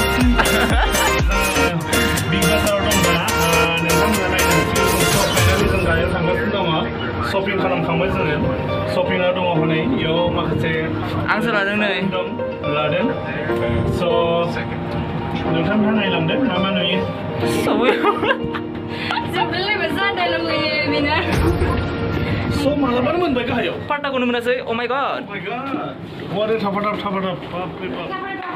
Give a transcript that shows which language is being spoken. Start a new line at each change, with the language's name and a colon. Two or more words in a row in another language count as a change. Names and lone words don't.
Bodo: बिग बाजार दं दा नोंथांमोना नायनांसिगौ so finally जों दायो थांगासिनो दङ शपिं खालामखांबाय जोङो शपिंआ दङ हनै इयाव माखासे आंसो लादों नै लादों so नोंथांमोना नायलांदो मा मा नुयो जोबोरलाय मोजां डायलग होयो बेनो so मालाबानो मोनबाय गाहायाव पार्टाखौनो मोनासै
English: oh my god what a
Bodo: थाफादाब
Hindi: बाप रे बाप